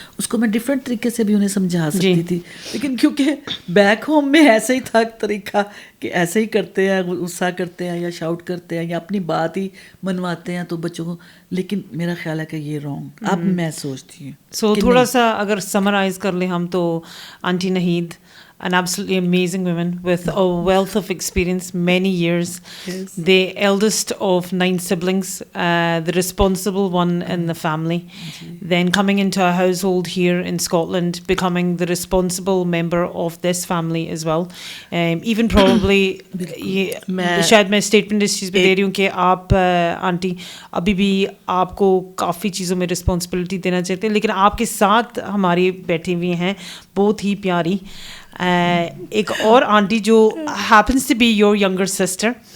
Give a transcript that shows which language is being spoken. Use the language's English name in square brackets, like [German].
[Urdu] اس کو میں ڈفرینٹ طریقے سے بھی انہیں سمجھا سکتی تھی, لیکن کیونکہ بیک ہوم میں ایسے ہی تھا طریقہ کہ ایسے ہی کرتے ہیں, غصہ کرتے ہیں یا شاؤٹ کرتے ہیں یا اپنی بات ہی منواتے ہیں تو بچوں کو. لیکن میرا خیال ہے کہ یہ رانگ اب میں سوچتی ہوں. سو تھوڑا سا اگر سمرائز کر لیں ہم تو aunty نہید, [English] an absolutely amazing woman with a wealth of experience, many years. Yes. The eldest of 9 siblings, the responsible one in the family. Then coming into a household here in Scotland, becoming the responsible member of this family as well. Even probably, [Urdu] شاید میں statement اس چیز پہ دے رہی ہوں کہ آپ aunty ابھی بھی آپ کو کافی چیزوں میں رسپانسبلٹی دینا چاہتے ہیں, لیکن آپ کے ساتھ ہماری بیٹھی ہوئی ہیں بہت ہی پیاری ایک اور آنٹی جو [English] Happens to be your younger sister.